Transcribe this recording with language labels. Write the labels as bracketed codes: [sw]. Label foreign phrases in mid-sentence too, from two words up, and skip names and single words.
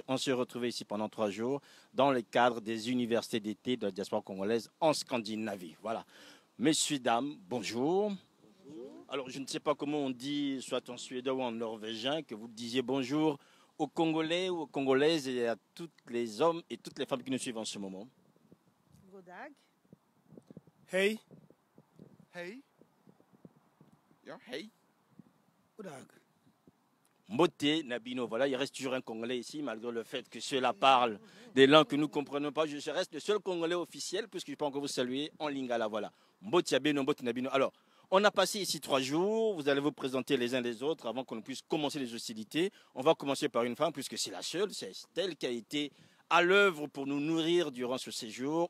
[fr] On s'est retrouvés ici pendant 3 jours dans le cadre des universités d'été de la diaspora congolaise en Scandinavie. Voilà. Messieurs, dames, bonjour. Alors, je ne sais pas comment on dit, soit en suédois ou en norvégien, que vous disiez bonjour aux Congolais ou aux Congolaises et à tous les hommes et toutes les femmes qui nous suivent en ce moment. [da] Godag. [sv] Hey. Hey. Ja, hey. [nl] Goedendag. [ln] Mbote, [fr] Nabino, voilà, il reste toujours un Congolais ici, malgré le fait que ceux-là parlent des langues que nous ne comprenons pas. Je reste le seul Congolais officiel, puisque je peux encore vous saluer en lingala, voilà. [ln] Mbote, Yabeno, Mbote, Nabino. [fr] Alors, on a passé ici 3 jours, vous allez vous présenter les uns les autres avant qu'on puisse commencer les hostilités. On va commencer par une femme, puisque c'est la seule, c'est elle qui a été à l'œuvre pour nous nourrir durant ce séjour.